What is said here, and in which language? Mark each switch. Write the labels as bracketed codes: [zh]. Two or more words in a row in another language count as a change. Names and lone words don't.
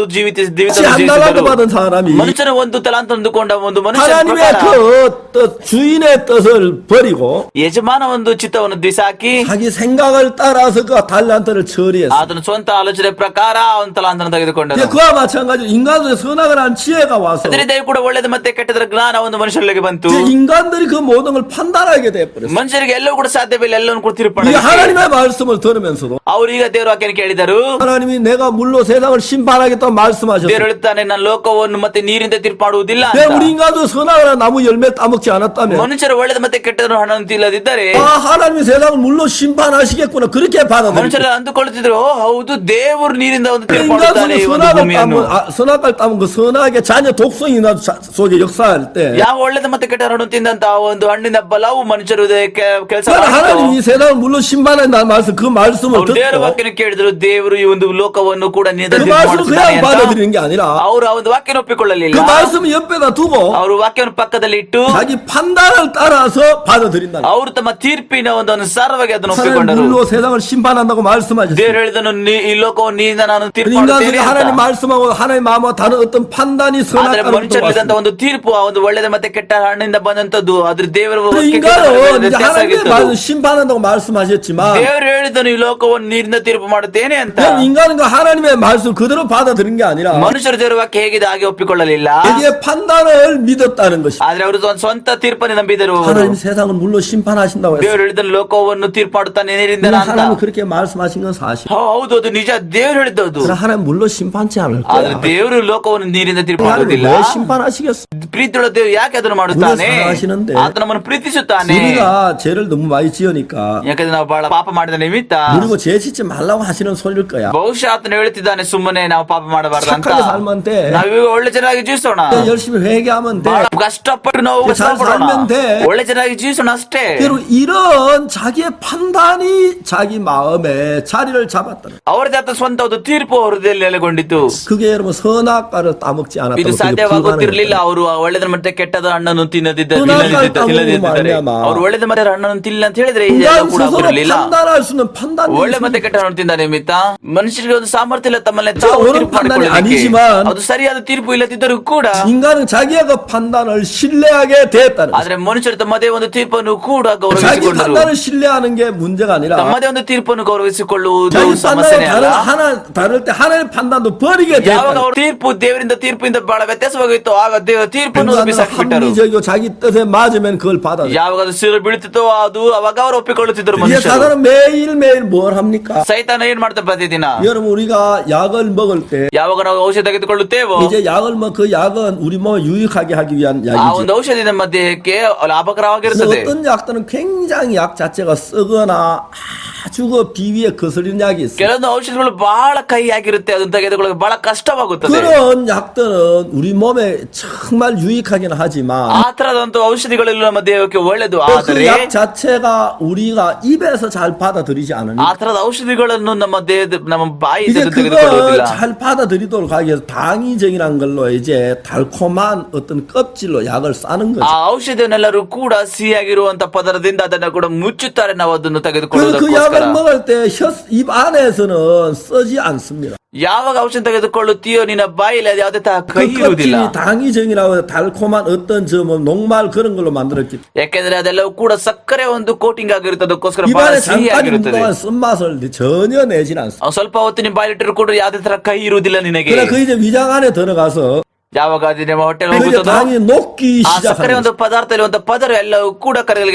[ko] 혹시 한 달란트 [kn] ಜೀವಿಸಿದರು. [ko] 받은 사람이 [kn] ಮನುಷ್ಯನ ಒಂದು ತಲಾಂತ ಹೊಂದಿಕೊಂಡ ಒಂದು ಮನುಷ್ಯನ [ko] 하나님의 [kn] ಪ್ರಕಾರ [ko] 그 뜻, 주인의 뜻을 버리고 [kn] ಯಜಮಾನ ಒಂದು ಚಿತ್ತವನ್ನು ದಿಸಾಕಿ [ko] 자기 생각을 따라서 그 달란트를 처리했어요. [kn] ಅದನ್ನು ಸ್ವಂತ ಆಲೋಚನೆ ಪ್ರಕಾರ ಅವನ ತಲಾಂತನ ತೆಗೆದುಕೊಂಡನು. [ko] 그와 마찬가지로 인간들의 선악을 한 지혜가 와서 [kn] ಅದರಿಂದ ಕೂಡ ಒಳ್ಳೆಯದು ಮತ್ತೆ ಕೆಟ್ಟದರ ಜ್ಞಾನ ಒಂದು ಮನುಷ್ಯರಿಗೆ ಬಂತು. [ko] 인간들이 그 모든 걸 판단하게 돼버렸어요. [kn] ಮನುಷ್ಯರಿಗೆ ಎಲ್ಲವೂ ಕೂಡ ಸಾಧ್ಯವಿಲ್ಲ, ಎಲ್ಲವನ್ನು ಕೂಡ [ko] 이 [kn] ತೀರ್ಪು [ko] 하나님의 말씀을 들으면서도 [kn] ಅವರು ಈಗ ದೇವರ ವಾಕ್ಯನ ಕೇಳಿದರು. [ko] 하나님이 내가 물로 세상을 심판하겠다고 말씀하셨어요. [kn] ದೇವರು ಹೇಳುತ್ತಾನೆ, ನಾನು ಲೋಕವನ್ನು ಮತ್ತೆ ನೀರಿಂದ ತೀರ್ಪು ಮಾಡುವುದಿಲ್ಲ [ko] 왜 [kn] ಅಂತ. [ko] 우리 인간도 선악을 한 나무 열매 따먹지 않았다면 [kn] ಮನುಷ್ಯರು ಒಳ್ಳೆದು ಮತ್ತೆ ಕೆಟ್ಟದನ್ನು ಹಣ್ಣನ್ನು ತಿನ್ನದಿದ್ದರೆ [ko] 하나님이 세상을 물로 심판하시겠구나 그렇게 받아들였어요. [kn] ಮನುಷ್ಯರು ಅಂದುಕೊಳ್ಳುತ್ತಿದ್ರು, ಹೌದು ದೇವರು ನೀರಿಂದ ಒಂದು ತೀರ್ಪು [ko] 인간은 [kn] ಮಾಡುತ್ತಾನೆ ಈ ಒಂದು ಭೂಮಿಯನ್ನು. [ko] 선악을 따면 그 선악의 자녀 독성이 나 속에 역사할 때 [kn] ಯಾವ ಒಳ್ಳೆದು ಮತ್ತೆ ಕೆಟ್ಟ ಹಣ್ಣು ತಿಂದಂತ ಒಂದು ಹಣ್ಣಿನ ಬಲವು ಮನುಷ್ಯರು ಕೆಲಸ [ko] 하나님이 이 세상을 물로 심판한다는 말씀 그 말씀을 [kn] ದೇವರ [ko] 듣고 [kn] ವಾಕ್ಯನ ಕೇಳಿದ್ರು, ದೇವರು ಈ ಒಂದು ಲೋಕವನ್ನು ಕೂಡ [ko] 그 말씀을 그냥 받아들이는 게 아니라 [kn] ಅವರು ಆ ಒಂದು ವಾಕ್ಯನ ಒಪ್ಪಿಕೊಳ್ಳಲಿಲ್ಲ. [ko] 그 말씀을 옆에다 두고 [kn] ಅವರು ವಾಕ್ಯವನ್ನು ಪಕ್ಕದಲ್ಲಿ ಇಟ್ಟು [ko] 자기 판단을 따라서 받아들인다. [kn] ಅವರು ತಮ್ಮ ತೀರ್ಪಿನ ಒಂದು ಅನುಸಾರವಾಗಿ ಅದನ್ನು [ko] 하나님 [kn] ಒಪ್ಪಿಕೊಂಡರು. [ko] 물로 세상을 심판한다고 말씀하셨어요. [kn] ದೇವರು ಹೇಳಿದನು, ಈ ಲೋಕವನ್ನು ನೀರಿಂದ ನಾನು ತೀರ್ಪು [ko] 인간들이 [kn] ಮಾಡುತ್ತೇನೆ [ko] 하나님 [kn] ಅಂತ. [ko] 말씀하고 하나님 마음과 다른 어떤 판단이 [kn] ಆದ್ರೆ [ko] 선악과로 [kn] ಮನುಷ್ಯರಿದಂತ ಒಂದು ತೀರ್ಪು ಆ ಒಂದು ಒಳ್ಳೆದ ಮತ್ತೆ ಕೆಟ್ಟ ಹಣ್ಣಿಂದ ಬಂದಂತದ್ದು ಅದ್ರ ದೇವರ [ko] 인간은 이제 하나님의 말씀 심판한다고 말씀하셨지만 [kn] ದೇವರು ಹೇಳಿದನು, ಈ ಲೋಕವನ್ನು ನೀರಿಂದ ತೀರ್ಪು ಮಾಡುತ್ತೇನೆ ಅಂತ. [ko] 인간은 그 하나님의 말씀 그대로 받아들인 게 아니라 [kn] ಮನುಷ್ಯರು ದೇವರ ವಾಕ್ಯ ಹೇಗಿದೆ ಹಾಗೆ ಒಪ್ಪಿಕೊಳ್ಳಲಿಲ್ಲ. [ko] 이게 판단을 믿었다는 것이. [kn] ಆದ್ರೆ ಅವರು ಒಂದು ಸ್ವಂತ ತೀರ್ಪನ್ನು ನಂಬಿದರು. [ko] 하나님 세상을 물로 심판하신다고 했어요. [kn] ದೇವರು ಹೇಳಿದನು, ಲೋಕವನ್ನು ತೀರ್ಪು ಮಾಡುತ್ತಾನೆ ನೀರಿಂದ ಅಂತ. [ko] 하나님 그렇게 말씀하신 건 사실. [kn] ಹೌದು, ಅದು ನಿಜ, ದೇವರು ಹೇಳಿದ್ದದು. [ko] 그러나 하나님 물로 심판치 않을 [kn] ಆದ್ರೆ [ko] 거야. [kn] ದೇವರು ಲೋಕವನ್ನು ನೀರಿಂದ ತೀರ್ಪು ಮಾಡುವುದಿಲ್ಲ. [ko] 왜 심판하시겠어? [kn] ಪ್ರೀತಿಯುಳ್ಳ ದೇವರು ಯಾಕೆ ಅದನ್ನು ಮಾಡುತ್ತಾನೆ? [ko] 우리가 사랑하시는데 [kn] ಆತ ನಮ್ಮನ್ನು ಪ್ರೀತಿಸುತ್ತಾನೆ. [ko] 우리가 죄를 너무 많이 지으니까 [kn] ಯಾಕಂದ್ರೆ ನಾವು ಬಹಳ ಪಾಪ ಮಾಡಿದ ನಿಮಿತ್ತ [ko] 그리고 죄 짓지 말라고 하시는 소리일 거야. [kn] ಬಹುಶಃ ಆತನು ಹೇಳ್ತಿದ್ದಾನೆ, ಸುಮ್ಮನೆ ನಾವು ಪಾಪ ಮಾಡಬಾರ್ದು ಅಂತ. [ko] 착하게 살면 돼. [kn] ನಾವೀಗ ಒಳ್ಳೆ ಚೆನ್ನಾಗಿ ಜೀವಿಸೋಣ, [ko] 열심히 회개하면 돼. [kn] ಬಹಳ ಕಷ್ಟಪಟ್ಟು ನಾವು [ko] 잘 살면 돼. [kn] ಒಳ್ಳೆ ಚೆನ್ನಾಗಿ ಜೀವಿಸೋಣ ಅಷ್ಟೇ. [ko] 그리고 이런 자기의 판단이 자기 마음에 자리를 잡았다는. [kn] ಅವರದೇ ಆದ ಸ್ವಂತ ಒಂದು ತೀರ್ಪು ಅವರದಲ್ಲಿ ನೆಲೆಗೊಂಡಿತು. [ko] 그게 여러분 선악과를 따먹지 [kn] ಇದು [ko] 않았다면 그게 [kn] ಸಾಧ್ಯವಾಗುತ್ತಿರಲಿಲ್ಲ. [ko] 불가능해요. [kn] ಅವರು ಒಳ್ಳೆದ ಮತ್ತೆ ಕೆಟ್ಟದ ಹಣ್ಣನ್ನು ತಿನ್ನದಿದ್ದರೆ [ko] 말미암아. [kn] ಅವರು ಒಳ್ಳೆದ ಮತ್ತೆ ಹಣ್ಣನ್ನು ತಿನ್ನಲಿಲ್ಲ ಅಂತ ಹೇಳಿದ್ರೆ ಇದೆಲ್ಲ [ko] 인간 [kn] ಕೂಡ [ko] 스스로 [kn] ಬರಲಿಲ್ಲ. [ko] 판단할 수 있는 판단이 [kn] ಒಳ್ಳೆ ಮತ್ತೆ ಕೆಟ್ಟ ಹಣ್ಣು ತಿಂದ ನಿಮಿತ್ತ ಮನುಷ್ಯರಿಗೆ ಒಂದು ಸಾಮರ್ಥ್ಯ ಇಲ್ಲ ತಮ್ಮಲ್ಲಿ [ko] 저 [kn] ತಾವು [ko] 옳은 [kn] ತೀರ್ಪು [ko] 판단이 [kn] ಮಾಡಿಕೊಳ್ಳಲಿಕ್ಕೆ. [ko] 아니지만 [kn] ಅದು ಸರಿಯಾದ ತೀರ್ಪು ಇಲ್ಲದಿದ್ದರೂ ಕೂಡ [ko] 인간은 자기의 그 판단을 신뢰하게 됐다는 거죠. [kn] ಆದ್ರೆ ಮನುಷ್ಯರು ತಮ್ಮದೇ ಒಂದು ತೀರ್ಪನ್ನು ಕೂಡ [ko] 자기 [kn] ಗೌರವಿಸಿಕೊಂಡರು. [ko] 판단을 신뢰하는 게 문제가 아니라 [kn] ತಮ್ಮದೇ ಒಂದು ತೀರ್ಪನ್ನು ಗೌರವಿಸಿಕೊಳ್ಳುವುದು [ko] 자기 [kn] ಸಮಸ್ಯೆನೇ [ko] 판단을 [kn] ಅಲ್ಲ. [ko] 다를 때 하나님의 판단도 버리게 [kn] ಯಾವಾಗ [ko] 됐다. [kn] ಅವರು ತೀರ್ಪು ದೇವರಿಂದ ತೀರ್ಪಿಂದ ಬಹಳ ವ್ಯತ್ಯಾಸವಾಗಿತ್ತು, ಆಗ ದೇವರ ತೀರ್ಪನ್ನು ಬಿಸಾಕಿ ಬಿಟ್ಟರು. [ko] 합리적이고 자기 뜻에 맞으면 그걸 받아들여. [kn] ಯಾವಾಗ ಅದು ಸಿರು ಬೀಳುತ್ತಿತ್ತೋ ಅದು ಅವಾಗ ಅವರು ಒಪ್ಪಿಕೊಳ್ಳುತ್ತಿದ್ದರು. [ko] 이제 [kn] ಮನುಷ್ಯರು [ko] 사단은 매일매일 뭘 합니까? [kn] ಸೈತಾನ ಏನ್ ಮಾಡ್ತಾ ಪ್ರತಿದಿನ? [ko] 여러분 우리가 약을 먹을 때 [kn] ಯಾವಾಗ ನಾವು ಔಷಧ ತೆಗೆದುಕೊಳ್ಳುತ್ತೇವೋ [ko] 이제 약을 그 약은 우리 몸에 유익하게 하기 위한 [kn] ಆ [ko] 약이지. [kn] ಒಂದು ಔಷಧಿ ನಮ್ಮ ದೇಹಕ್ಕೆ [ko] 그래서 [kn] ಲಾಭಕರವಾಗಿರುತ್ತದೆ. [ko] 어떤 약들은 굉장히 약 자체가 썩거나 아주 그 비위에 거슬리는 약이 있어요. [kn] ಕೆಲವೊಂದು ಔಷಧಿಗಳು ಬಹಳ ಕಹಿಯಾಗಿರುತ್ತೆ, ಅದನ್ನು ತೆಗೆದುಕೊಳ್ಳಲು ಬಹಳ ಕಷ್ಟವಾಗುತ್ತದೆ. [ko] 그런 약들은 우리 몸에 정말 유익하긴 하지만 [kn] ಆ ತರದಂತ ಔಷಧಿಗಳೆಲ್ಲ ನಮ್ಮ ದೇಹಕ್ಕೆ ಒಳ್ಳೆದು. [ko] 그 [kn] ಆದರೆ [ko] 약 자체가 우리가 입에서 잘 받아들이지 [kn] ಆ [ko] 않으니까 [kn] ತರದ ಔಷಧಿಗಳನ್ನು ನಮ್ಮ ದೇಹದ ನಮ್ಮ ಬಾಯಿಯಿಂದ [ko] 이제 그걸 [kn] ತೆಗೆದುಕೊಳ್ಳುವುದಿಲ್ಲ. [ko] 잘 받아들이도록 하기 위해서 당위적이란 걸로 이제 달콤한 어떤 껍질로 약을 싸는 [kn] ಆ [ko] 거죠. [kn] ಔಷಧಿಯನ್ನೆಲ್ಲರೂ ಕೂಡ ಸಿಹಿಯಾಗಿರುವಂತ ಪದರದಿಂದ ಅದನ್ನ ಕೂಡ ಮುಚ್ಚುತ್ತಾರೆ ನಾವು ಅದನ್ನು [ko] 그 [kn] ತೆಗೆದುಕೊಳ್ಳುವುದಕ್ಕೋಸ್ಕರ. [ko] 약을 먹을 때 입 안에서는 쓰지 않습니다. [kn] ಯಾವಾಗ ಔಷಧ ತೆಗೆದುಕೊಳ್ಳುತ್ತೀಯೋ ನಿನ್ನ ಬಾಯಿಲಿ ಅದು ಯಾವುದೇ ತರ [ko] 그 [kn] ಕಹಿ ಇರುವುದಿಲ್ಲ. [ko] 껍질이 당위적이라고 달콤한 어떤 녹말 그런 걸로 만들었기 때문에 [kn] ಯಾಕೆಂದ್ರೆ ಅದೆಲ್ಲವೂ ಕೂಡ ಸಕ್ಕರೆ ಒಂದು ಕೋಟಿಂಗ್ ಆಗಿರುತ್ತದಕ್ಕೋಸ್ಕರ ಬಹಳ [ko] 입안에 잠깐 있는 [kn] ಸಿಹಿಯಾಗಿರುತ್ತದೆ. [ko] 동안 쓴맛을 전혀 내진 않습니다. [kn] ಸ್ವಲ್ಪ ಹೊತ್ತು ನಿಮ್ಮ ಬಾಯಿಲಿಟ್ಟರು ಕೂಡ ಯಾವುದೇ ತರ ಕಹಿ ಇರುವುದಿಲ್ಲ ನಿನಗೆ. [ko] 그러나 그 이제 위장 안에 들어가서 [kn] ಯಾವಾಗ ಅದು ನಿಮ್ಮ ಹೊಟ್ಟೆಗೆ [ko] 그 이제 [kn] ಹೋಗುತ್ತದೋ [ko] 당이 녹기 [kn] ಆ ಸಕ್ಕರೆ [ko] 시작하는 [kn] ಒಂದು ಪದಾರ್ಥ ಇರುವಂತ ಪದರ ಎಲ್ಲವೂ ಕೂಡ ಕರಗಲಿಕ್ಕೆ